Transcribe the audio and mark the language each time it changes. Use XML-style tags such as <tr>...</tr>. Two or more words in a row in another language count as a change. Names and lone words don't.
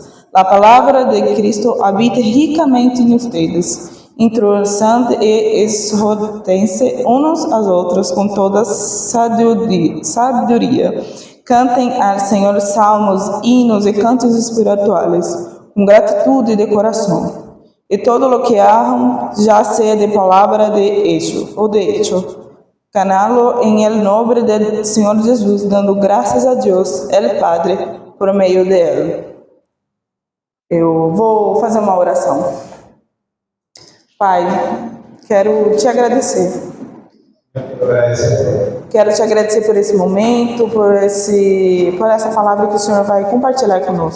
<es>La palabra de Cristo habita ricamente en ustedes, introduciendo y exhortense unos a otros con toda sabiduría. Cantem al Señor salmos, hinos y cantos espirituales,</es> <pt>com gratitud de coração.</pt> <es>E todo lo que hagan, ya sea de palabra de hecho, canalo en el nombre del Señor Jesús,</es> <pt>dando graças a Deus,</pt> <es>el Padre,</es> <pt>por meio de Ele. Eu vou fazer uma oração. Pai, quero te agradecer. Quero te agradecer por esse momento, por essa palavra que o Senhor vai compartilhar conosco.</pt>